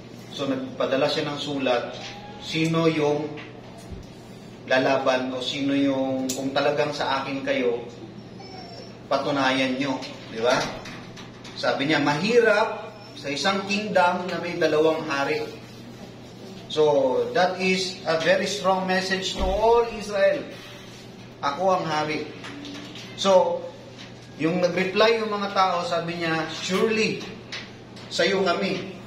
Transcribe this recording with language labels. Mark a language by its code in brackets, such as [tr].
[tl] So nagpadala siya ng sulat, sino yung lalaban o sino yung, kung talagang sa akin kayo, patunayan nyo. Di ba? Sabi niya, mahirap sa isang kingdom na may 2 hari. [en] So, that is a very strong message to all Israel. [tl] Ako ang hari. So, yung nag-reply yung mga tao, sabi niya, surely, sa'yo kami.